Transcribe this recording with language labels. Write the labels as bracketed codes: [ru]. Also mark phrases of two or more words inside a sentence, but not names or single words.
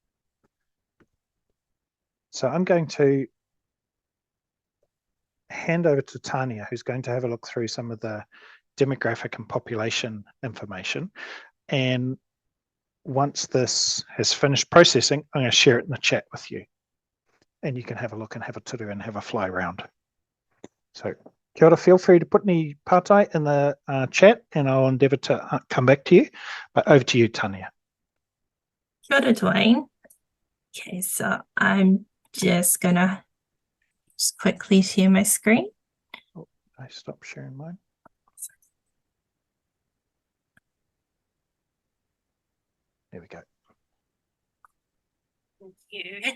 [en] So I'm going to hand over to Tania, who's going to have a look through some of the demographic and population information. And once this has finished processing, I'm going to share it in the chat with you. And you can have a look and have a to-do and have a fly around. [mi] So kia ora, [en] feel free to put any pātai in the chat and I'll endeavour to come back to you. But over to you, Tania. [mi] Kia ora, [en] Dwayne. Okay, so I'm just going to quickly share my screen. Oh, I stopped sharing mine. There we go. Thank you.